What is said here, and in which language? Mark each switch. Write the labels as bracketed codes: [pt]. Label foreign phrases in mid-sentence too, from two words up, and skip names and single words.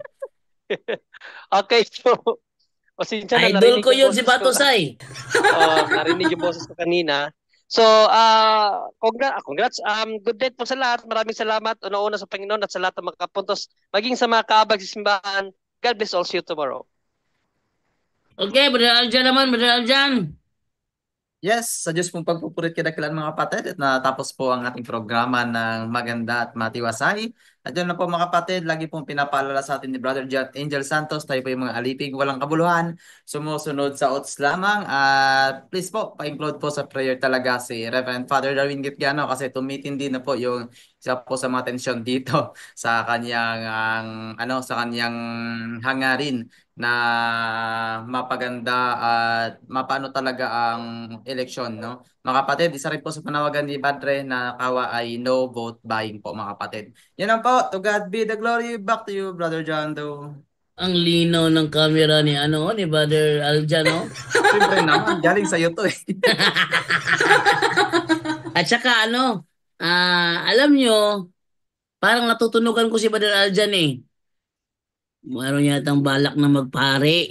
[tl] Okay, so pasensya na, Idol narinig ko yung yun si boses ko. Batusay. Narinig yung boses ko kanina. [en] So, congrats. Good day [tl] po sa lahat. Maraming salamat una-una sa Panginoon at sa lahat ng mga kapuntos, maging sa mga kaabag sa simbahan. [en] God bless all. See you tomorrow. [tl] Okay, Brother Aljan naman, Brother Aljan. Yes, sa Diyos pong pagpupurit kadakilan mga kapatid at natapos po ang ating programa ng maganda at matiwasay. At yun na po mga kapatid, lagi pong pinapaalala sa atin ni Brother John Angel Santos, tayo po yung mga alipig, walang kabuluhan, sumusunod sa OTS lamang. At please po, pa-include po sa prayer talaga si Reverend Father Darwin Gitgano kasi tumitindi na po yung isa po sa mga tensyon dito sa kanyang sa kanyang hangarin na mapaganda at mapano talaga ang eleksyon, no? Mga kapatid, isa rin po sa panawagan ni Padre na kawa ay [en] no vote buying [tl] po, mga kapatid. Yan lang po. [en] To God be the glory. Back to you, Brother John Doe. [tl] Ang linaw ng camera ni Brother Aljan, no? Siyempre naman, galing sa iyo to eh. At saka alam nyo, parang natutunugan ko si Brother Aljan eh. Meron yatang balak na magpare.